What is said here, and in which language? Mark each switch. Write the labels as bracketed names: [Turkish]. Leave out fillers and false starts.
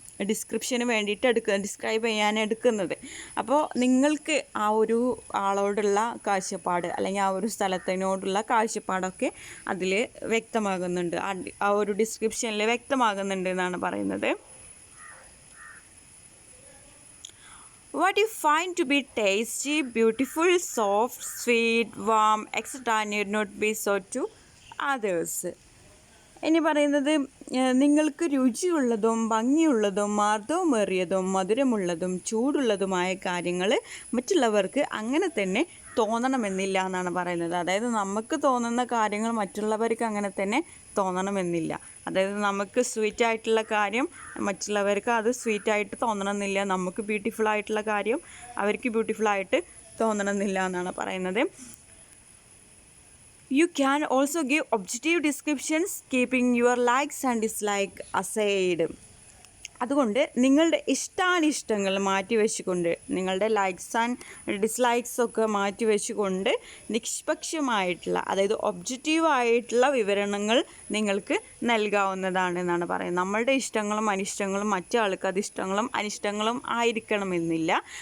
[Malayalam] ഡിസ്ക്രിപ്ഷന് വേണ്ടിയിട്ട് ഡിസ്ക്രൈബ് ചെയ്യാൻ എടുക്കുന്നത്. അപ്പോൾ നിങ്ങൾക്ക് ആ ഒരു ആളോടുള്ള കാഴ്ചപ്പാട് അല്ലെങ്കിൽ ആ ഒരു സ്ഥലത്തിനോടുള്ള കാഴ്ചപ്പാടൊക്കെ അതിൽ വ്യക്തമാകുന്നുണ്ട്, ആ ഒരു ഡിസ്ക്രിപ്ഷനിൽ വ്യക്തമാകുന്നുണ്ട് എന്നാണ് പറയുന്നത്. [English] What you find to be tasty, beautiful, soft, sweet, warm, etc. need not be so to others. [Malayalam] ഇനി പറയുന്നത് നിങ്ങൾക്ക് രുചിയുള്ളതും ഭംഗിയുള്ളതും മാർദ്ദവമേറിയതും മധുരമുള്ളതും ചൂടുള്ളതുമായ കാര്യങ്ങൾ മറ്റുള്ളവർക്ക് അങ്ങനെ തന്നെ തോന്നണമെന്നില്ല എന്നാണ് പറയുന്നത്. അതായത് നമുക്ക് തോന്നുന്ന കാര്യങ്ങൾ മറ്റുള്ളവർക്ക് അങ്ങനെ തന്നെ തോന്നണമെന്നില്ല. അതായത് നമുക്ക് സ്വീറ്റ് ആയിട്ടുള്ള കാര്യം മറ്റുള്ളവർക്ക് അത് സ്വീറ്റായിട്ട് തോന്നണമെന്നില്ല, നമുക്ക് ബ്യൂട്ടിഫുൾ ആയിട്ടുള്ള കാര്യം അവർക്ക് ബ്യൂട്ടിഫുൾ ആയിട്ട് തോന്നണമെന്നില്ല എന്നാണ് പറയുന്നത്. [English] You can also give objective descriptions keeping your likes and dislikes aside. [Malayalam] അതുകൊണ്ട് നിങ്ങളുടെ ഇഷ്ടാനിഷ്ടങ്ങൾ മാറ്റിവെച്ചുകൊണ്ട്, നിങ്ങളുടെ [English] likes and dislikes [Malayalam] ഒക്കെ മാറ്റിവെച്ചുകൊണ്ട് നിഷ്പക്ഷമായിട്ടുള്ള, അതായത് ഒബ്ജക്റ്റീവായിട്ടുള്ള വിവരണങ്ങൾ നിങ്ങൾക്ക് നൽകാവുന്നതാണ് എന്നാണ് പറയുന്നത്. നമ്മളുടെ ഇഷ്ടങ്ങളും അനിഷ്ടങ്ങളും മറ്റാൾക്ക് അത് ഇഷ്ടങ്ങളും അനിഷ്ടങ്ങളും ആയിരിക്കണമെന്നില്ല.